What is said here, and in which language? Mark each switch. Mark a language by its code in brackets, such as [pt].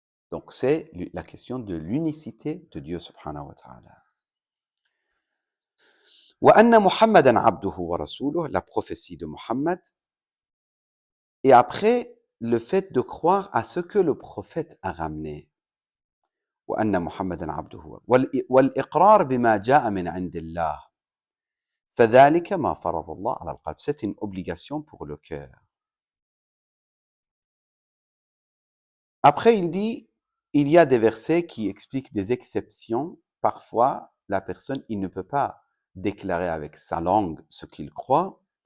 [fr] Donc, c'est la question de l'unicité de Dieu subhanahu wa ta'ala. [ar] Wa anna Muhammadan abduhu wa rasuluh, [fr] la prophétie de Muhammad. Et après, le fait de croire à ce que le prophète a ramené. [ar] وأن محمدا عبده والإقرار بما جاء من عند الله فذلك ما فرض الله على القلب. [fr] C'est une obligation pour le cœur. Après, il dit, il y a des versets qui expliquent des exceptions. Parfois, la personne, il ne peut pas déclarer avec sa langue ce qu'il croit.